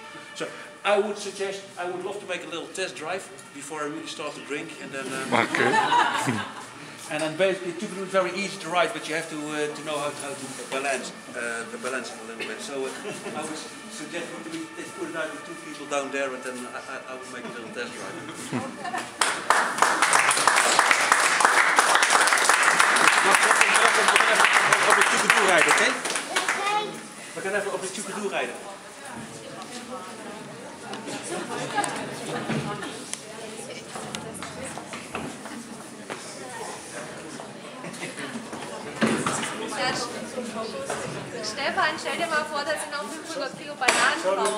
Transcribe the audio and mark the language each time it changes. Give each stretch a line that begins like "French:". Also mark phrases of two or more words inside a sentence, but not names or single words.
English: So I would suggest, I would love to make a little test drive before I really start to drink, and then. Okay. And then basically Chukudu is very easy to ride, but you have to know how to balance it a little bit. So I would suggest we put it out with 2 people down there, and then I will make a little test drive.
Dutch: Op het Chukudu rijden, oké? We gaan even op het Chukudu rijden.
German: Stefan, stell dir mal vor, da sind noch 500 Kilo Bananen drauf.